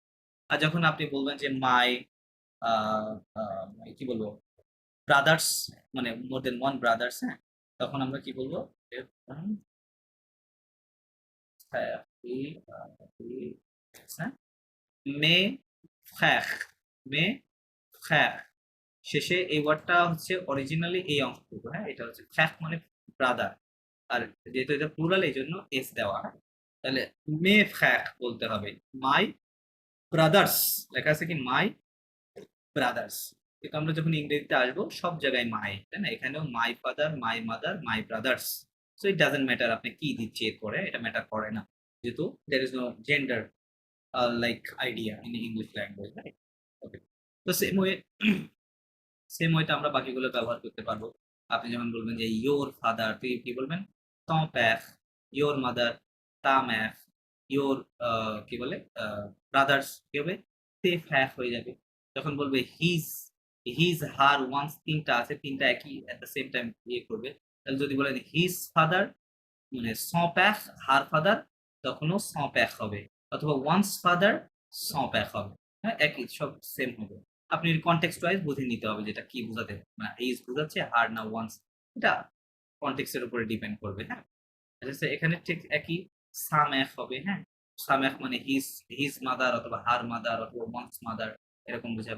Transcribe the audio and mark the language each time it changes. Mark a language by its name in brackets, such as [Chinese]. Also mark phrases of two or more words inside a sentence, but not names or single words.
[Bangla] আর যখন আপনি বলবেন যে মাই কি বলবো, ব্রাদার্স, মানে [English] more than one brothers, [Bangla] হ্যাঁ, তখন আমরা কি বলবো, হ্যাঁ, [French] mes frères, mes frères, [Bangla] শেষে এই ওয়ার্ডটা হচ্ছে অরিজিনালি এই অংশটুকু, হ্যাঁ, এটা হচ্ছে ফ্যাখ মানে ব্রাদার, আর যেহেতু এটা প্লুরাল এই জন্য এস দেওয়া, হ্যাঁ। তাহলে [French] mes frères [Bangla] বলতে হবে, [English] my brothers, [Bangla] লেখা আছে কি [English] my brothers, [Bangla] কিন্তু আমরা যখন ইংরেজিতে আসবো সব জায়গায় মাই, তাই না, এখানেও [English] my father, my mother, my brothers. so it doesn't matter [Bangla] আপনি কি দিচ্ছি এরপরে, এটা ম্যাটার করে না, যেহেতু [English] there is no gender like idea in English language, right? [Bangla] Okay. তো সেম ওয়েতে আমরা বাকিগুলো ব্যবহার করতে পারবো। আপনি যেমন বলবেন যে [English] your father, [Bangla] তুই কি বলবেন, [French] ton père, [English] your mother, [French] ta mère, [Bangla] ইয়োর কি বলে ব্রাদার্স কি হবে, [French] tes frères [Bangla] হয়ে যাবে। যখন বলবে [English] his, his her one's, [Bangla] তিনটা আছে, তিনটা একই [English] at the same time [Bangla] ইয়ে করবে। তাহলে যদি বলেন [English] his father [Bangla] মানে [French] son père, [English] her father, [Bangla] তখনও [French] son père [Bangla] হবে, অথবা [English] one's father [French] son père [Bangla] হবে, হ্যাঁ, একই সব সেম হবে। আপনি [English] context wise [Bangla] বুঝে নিতে হবে যেটা কি বোঝাতে, মানে এইজ বোঝাচ্ছে হার না ওয়ান্স, এটা কনটেক্সট এর উপরে ডিপেন্ড করবে, হ্যাঁ। আচ্ছা এখানে ঠিক একই সামেখ হবে, হ্যাঁ, সামেখ মানে [English] his, his mother [Bangla] অথবা [English] her mother [Bangla] অথবা [English] one's mother [Bangla] এরকম বোঝাবে।